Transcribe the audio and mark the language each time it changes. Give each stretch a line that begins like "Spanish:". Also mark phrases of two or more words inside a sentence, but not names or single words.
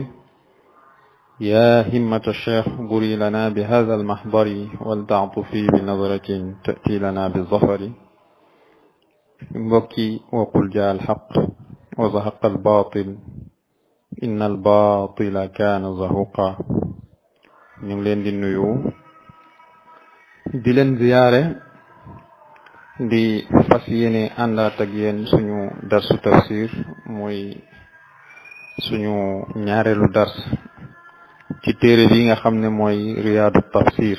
Arabic: يا همة الشيخ بري لنا بهذا المحضر ولتعطفي بنظرة تأتي لنا بالظفر. بكي وقل جاء الحق وزهق الباطل إن الباطل كان زهوقا.
Wolof: ñu leen di nuyu di leen ziyaare di fas yéene àndaat ak yéen suñu darsu tafsir muy suñu ñaareelu dars ci téere bi nga xam ne mooy riyaadu tafsir.